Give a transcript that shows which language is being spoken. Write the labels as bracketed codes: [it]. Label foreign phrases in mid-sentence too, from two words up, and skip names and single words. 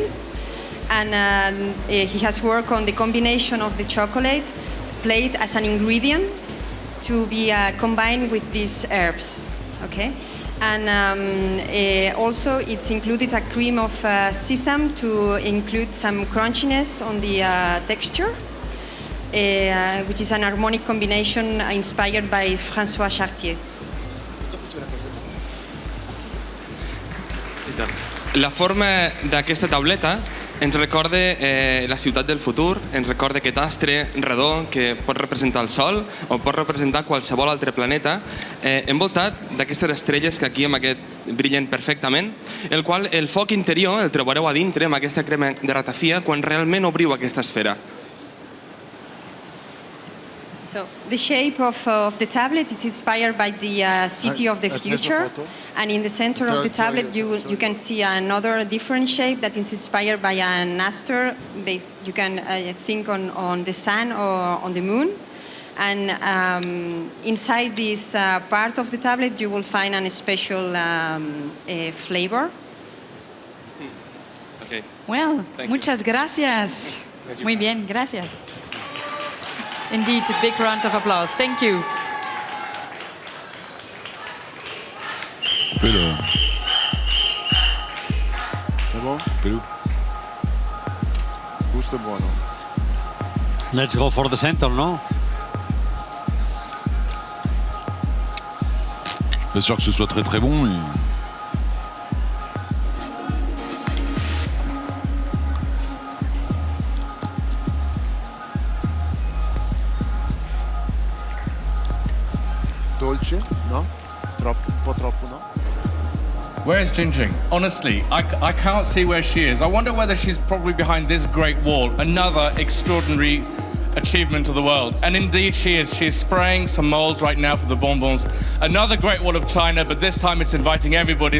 [en] And he has worked on the combination of the chocolate played as an ingredient to be combined with these herbs. Okay? And also it's included a cream of sesame to include some crunchiness on the texture. Which is an harmonic combination inspired by François Chartier. [ca] La forma d'aquesta tauleta ens recorda la ciutat del futur, ens recorda aquest astre redó que pot representar el Sol o pot representar qualsevol altre planeta, envoltat d'aquestes estrelles que aquí amb aquest brillen perfectament, el qual el foc interior el trobareu a dintre amb aquesta crema de ratafia quan realment obriu aquesta esfera. [en] So the shape of the tablet is inspired by the city of the future, and in the center of the tablet you can see another different shape that is inspired by an aster. You can think on the sun or on the moon, and inside this part of the tablet you will find a special flavor. Okay. Well, [es] muchas gracias. Muy bien, gracias. [en] Indeed, a big round of applause. Thank you. [fr] C'est bon? [it] Gusto è buono. [en] Let's go for the center, no? [fr] Je suis pas sûr que ce soit très très bon, mais... [it] Dolce? No? Un po' troppo, no? [en] Where's JingJing? Honestly, I can't see where she is. I wonder whether she's probably behind this great wall. Another extraordinary achievement of the world. And indeed she is. She's spraying some molds right now for the bonbons. Another great wall of China, but this time it's inviting everybody.